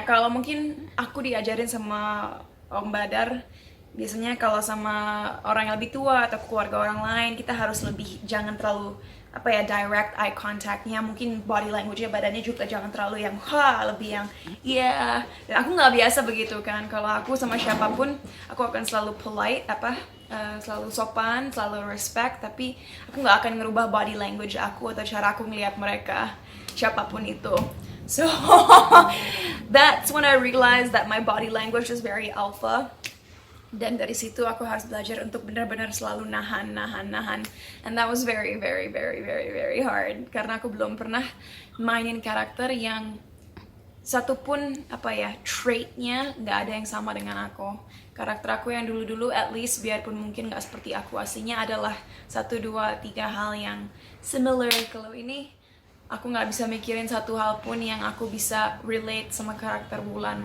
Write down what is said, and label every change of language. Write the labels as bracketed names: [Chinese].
[Indonesian] Kalau mungkin aku diajarin sama Om Badar, biasanya kalau sama orang yang lebih tua atau keluarga orang lain kita harus lebih jangan terlalu direct eye contact-nya, mungkin body language-nya, badannya juga jangan terlalu yang lebih yang dan aku nggak biasa begitu kan. Kalau aku sama siapapun aku akan selalu polite, selalu sopan, selalu respect, tapi aku nggak akan ngerubah body language aku atau cara aku ngelihat mereka, siapapun itu. [English] So that's when I realized that my body language is very alpha. [Indonesian] Dan dari situ aku harus belajar untuk benar-benar selalu nahan. [English] And that was very, very, very, very, very hard. [Indonesian] Karena aku belum pernah mainin karakter yang satupun trait-nya nggak ada yang sama dengan aku. Karakter aku yang dulu-dulu at least biarpun mungkin nggak seperti aku aslinya adalah 1, 2, 3 hal yang similar. Kalau ini aku nggak bisa mikirin satu hal pun yang aku bisa relate sama karakter Wulan.